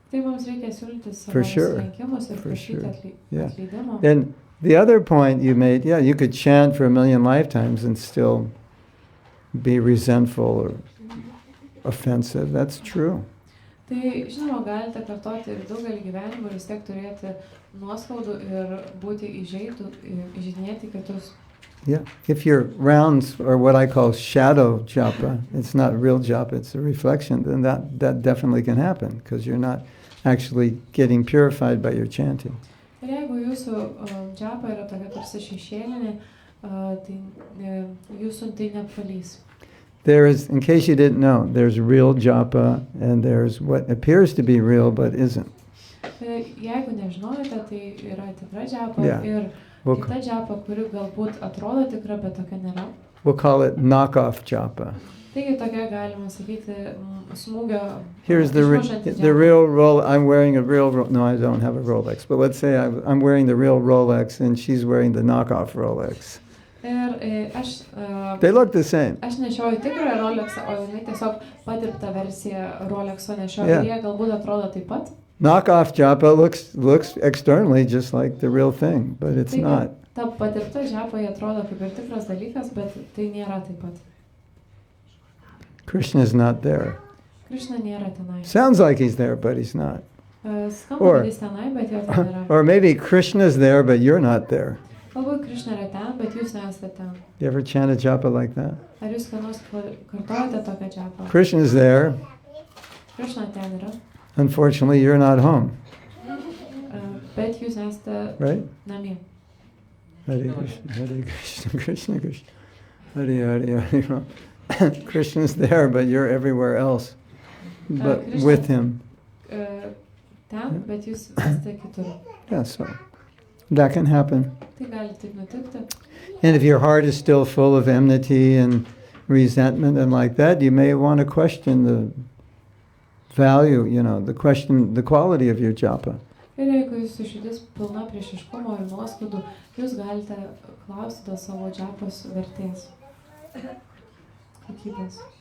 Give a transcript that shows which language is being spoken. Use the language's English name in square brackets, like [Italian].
[Lithuanian] Tai mums reikia siūlyti savo nusilenkimus ir prašyti atleidimo. [English] And the other point you made, you could chant for 1,000,000 lifetimes and still be resentful or offensive. That's true. [Lithuanian] Tai, žinoma, galite kartoti ir daugelį gyvenimų ir vis tiek turėti nuoskaudų ir būti įžeidinėti kitus. [English] Yeah, if your rounds are what I call shadow japa, it's not real japa, it's a reflection, then that definitely can happen, because you're not actually getting purified by your chanting. [Lithuanian] Ir jeigu jūsų japa yra tokia tarsi šešėlinė, tai jūsų tai nepalys. [English] There is, in case you didn't know, there's real japa and there's what appears to be real but isn't. [Lithuanian] Jeigu nežinojote, tai yra tikra japa ir kita japa, kuri galbūt atrodo tikra, bet tokia nėra. [English] We'll call it knockoff japa. [Lithuanian] Taigi tokia galima sakyti smūgio. [English] Here's the real Rolex. I'm wearing a real no, I don't have a Rolex, but let's say I'm wearing the real Rolex and she's wearing the knockoff Rolex. [Lithuanian] Ir [English] they look the same. [Lithuanian] Aš nešioju tikrą Rolexą, o jinai tiesiog padirbtą versiją Rolexo nešioju, ir jie galbūt atrodo taip pat. [English] Knockoff japa looks externally just like the real thing, but it's not. [Lithuanian] Ta padirbta japa atrodo kaip ir tikras dalykas, bet tai nėra taip pat. [English] Krishna is not there. [Lithuanian] Krishna nėra tenai. [English] Sounds like he's there, but he's not. [Lithuanian] Skamba, kad jis tenai, bet jo ten nėra. [English] Or maybe Krishna's there, but you're not there. [Lithuanian] Galbūt Krishna yra ten, bet jūs nesate ten. [English] You ever chant a japa like that? [Lithuanian] Ar jūs ką nors kartojate tokią japa? [English] Krishna's there. [Lithuanian] Krishna ten yra. [English] Unfortunately, you're not home. [Lithuanian] Bet jūs nesate namie. [Sanskrit] Hare Krishna, Krishna Krishna, Hare Hare. [English] Krishna's there, but you're everywhere else, but with him. [Lithuanian] Ten, bet jūs esate kitur. [English] Yeah, so that can happen. [Lithuanian] Tai gali taip nutikti. [English] And if your heart is still full of enmity and resentment and like that, you may want to question the value, the quality of your japa. [Lithuanian] Ir jeigu jūsų širdis pilna priešiškumo ir nuoskaudų, jūs galite klausti dėl savo džapos vertės. Kokybės.